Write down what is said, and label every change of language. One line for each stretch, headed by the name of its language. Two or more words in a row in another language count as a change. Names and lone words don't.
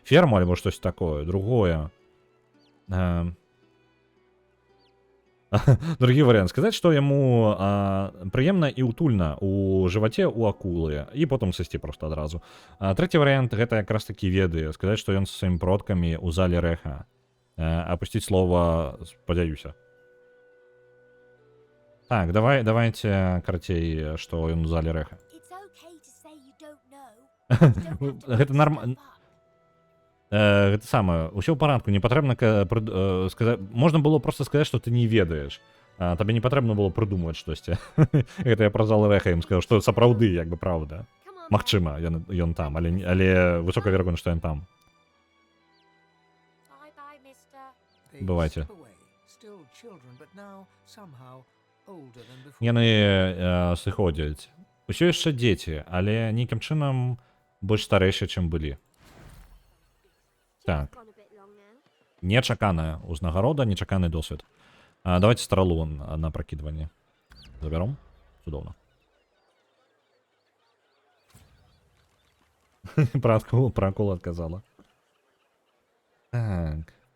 Belarusian: ферму альбо штось такое, другое. Другі варыянт сказаць, што яму прыемна і утульна у жываце у акулы і потым сысці проста адразу. Трэці варыянт гэта якраз такі веды, сказаць, што ён са сваімі продкамі ў зале рэха. Апусціць слова спадзяюся. Так, давайте карацей, што ён у зале рэха.
English: It's okay to say you don't know. You don't have to
Belarusian: Гэта
English: make
Belarusian: нормально.
English: stuff up.
Belarusian: Гэта самае, усё ў парадку, не патрэбна сказаць, можна было просто сказаць, што ты не ведаеш. Табе не патрэбна было прыдумваць штосьці. Гэта я пра зал рэха ім сказаў, што сапраўды, як бы праўда.
English: Come on,
Belarusian: Магчыма, ён там, але высока верагодна, што ён там.
English: bye-bye, mister. They
Belarusian: Бывайте.
English: slip away, still children, but now somehow older than before.
Belarusian: Яны сыходзяць. Усё яшчэ дзеці, але нейкім чынам больш старэйшыя, чым былі. Так.
English: Gone a bit long now.
Belarusian: Нечаканая ўзнагарода, нечаканы досвед. Давайте стралу на пракідванне. Забяром? Цудоўна. Пра акулу адказала. Так.